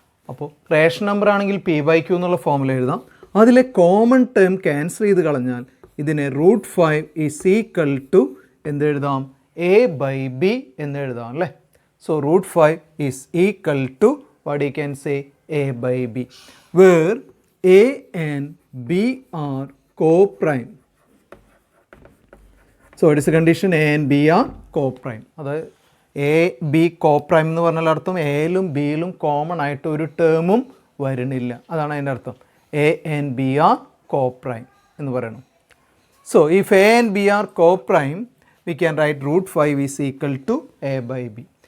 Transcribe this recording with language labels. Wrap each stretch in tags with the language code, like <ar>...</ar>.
<ml>അപ്പോൾ ration number ആണെങ്കിൽ P by Q എന്നുള്ള ഫോമിൽ എഴുതാം. അതിലെ കോമൺ ടേം ക്യാൻസൽ ചെയ്ത് കളഞ്ഞാൽ ഇതിനെ root 5 is equal to എന്തെഴുതാം?</ml> <en>A by B</en> <ml>എന്ന് എഴുതാം അല്ലേ.</ml> <en>So root 5 is equal to what you can say A by B, where A and B are co-prime. So it is a condition A and B are co-prime.</en> <ml>അതായത് A B co-prime എന്ന് പറഞ്ഞാൽ അർത്ഥം എയിലും ബിയിലും common ആയിട്ട് ഒരു ടേമും വരുന്നില്ല, അതാണ് അതിൻ്റെ അർത്ഥം.</ml> <en>A and B are co-prime</en> <ml>എന്ന് പറയണം.</ml> <en>So if A and B are co-prime we can write root 5 is equal to A by B.</en>